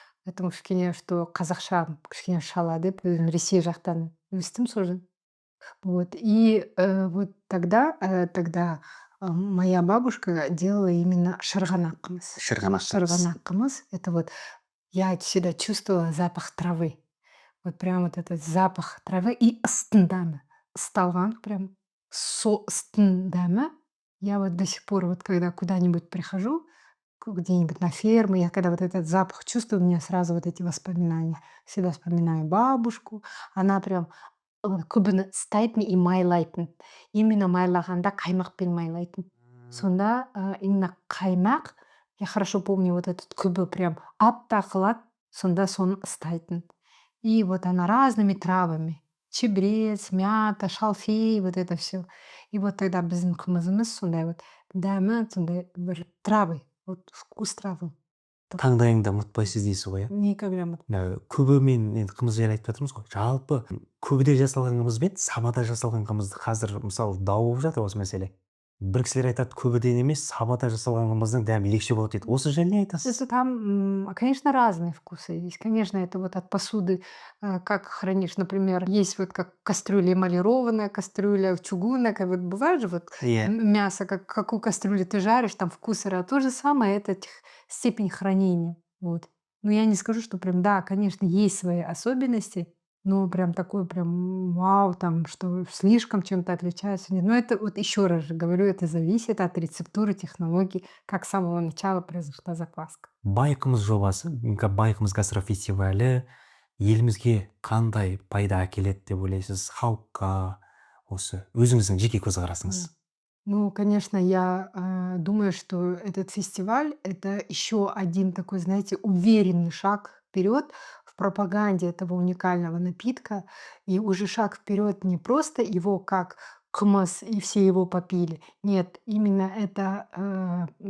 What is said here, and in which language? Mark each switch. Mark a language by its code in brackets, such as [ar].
[kk] Поэтому кішкене, что қазақша кішкене шала деп, өзім Ресей жақтан өстім сол жерде. Вот. [ru] И вот тогда моя бабушка делала именно шырғанақ қымыз. [kk] Шырғанақ қымыз. [ru] Это вот я всегда чувствовала запах травы. Вот прям вот этот запах травы и [kk] ыстың дәмі. Ысталған прям ыстың дәмі. [ru] Я вот до сих пор, вот когда куда-нибудь прихожу, где-нибудь на ферму, я когда вот этот запах чувствую, у меня сразу вот эти воспоминания. Всегда вспоминаю бабушку. Она прям [kk] көбіні стайтын и майлайтын. Именно майлағанда қаймақпен майлайтын. Сонда именно қаймақ, [ru] я хорошо помню, вот этот [kk] күбі прям аппақ қылады, сонда соны ыстайтын. [ru] И вот она разными травами. Чебрец, мята, шалфей, вот это все. И вот тогда [kk] біздің қымызымыз сондай вот дәмі, сондай бір травы, [ru] вот вкус травы. [kk] Таңдайыңда ұмытпайсыз дейсіз ғой, [ru] Никогда. [kk] Көбі мен енді қымыз жайлы айтып жатырмыз ғой. Жалпы көбіде жасалған қымыз бен сабада жасалған қымызды қазір мысалы дау болып жатыр осы мәселе. Бір кісілер айтады, көбіден емес, сабада жасалған қымыздың дәмі ерекше болады дейді. Осы жайлы не айтасыз? [ru] Там, конечно, разные вкусы есть. Конечно, это вот от посуды, как хранишь. Например, есть вот как кастрюля эмалированная, кастрюля чугунная. Вот бывает же вот мясо, какую кастрюлю ты жаришь, там вкусы. То же самое, это степень хранения. Вот. Но я не скажу, что прям, да, конечно, есть свои особенности, но прям такой прям вау, там, что слишком чем-то отличается. Нет. Но это вот еще раз же говорю, это зависит от рецептуры, технологий, как с самого начала произошла закваска. [kk] Байқымыз жобасы, Байқымыз гастрофестивалі елімізге қандай пайда әкеледі деп ойлайсыз? Халыққа, осы өзіңіздің жеке көзқарасыңыз? [ru] Ну, конечно, я думаю, что этот фестиваль — это еще один такой, знаете, уверенный шаг вперед в пропаганде этого уникального напитка. И уже шаг вперед не просто его как кмас и все его попили. Нет, именно это